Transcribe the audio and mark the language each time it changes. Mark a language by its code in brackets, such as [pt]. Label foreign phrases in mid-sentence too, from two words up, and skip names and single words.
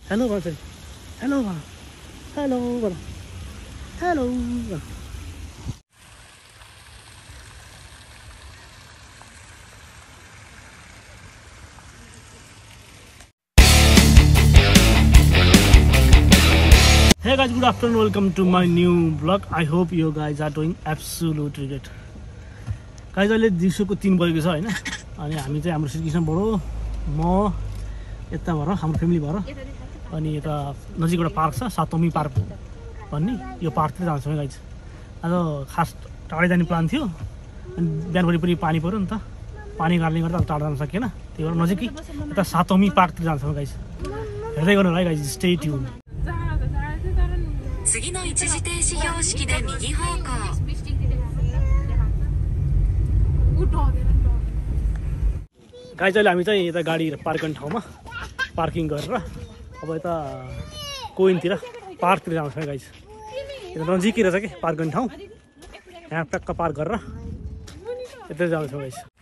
[ne] हेलो भन्छ हेलो भन हेलो भन हेलो भन [en] Hey guys, good afternoon. Welcome to my new vlog. I hope you guys are doing absolutely great. Guys, [ne] अहिले दिउँसोको 3 बजेको छ हैन अनि हामी चाहिँ हाम्रो श्रीकृष्ण बडो म यता भएर हाम्रो फ्यामिली भएर अनि यता नजिक एउटा पार्क छ सातोमी पार्क भन्ने यो पार्कतिर जान्छौँ गाइज। आज खास टाढै जाने प्लान थियो अनि बिहानभरि पनि पानी पर्यो नि त पानी गाड्ने गर्दा टाढा जान सकिएन त्यही भएर नजिकै यता सातोमी पार्कतिर जान्छौँ गाइज। हेर्दै गर्नु होला गाइज [en] stay tune. [ja] 次の一時停止標識で右方向。 [ne] गाइज अहिले हामी चाहिँ यता गाडी पार्क गर्ने ठाउँमा पार्किङ गरेर अब यता कोइनतिर पार्कतिर जान्छौँ गाइज। यता नजिकै रहेछ कि पार्क गर्ने ठाउँ यहाँ ट्याक्क पार्क गरेर यतै जान्छौँ गाइज।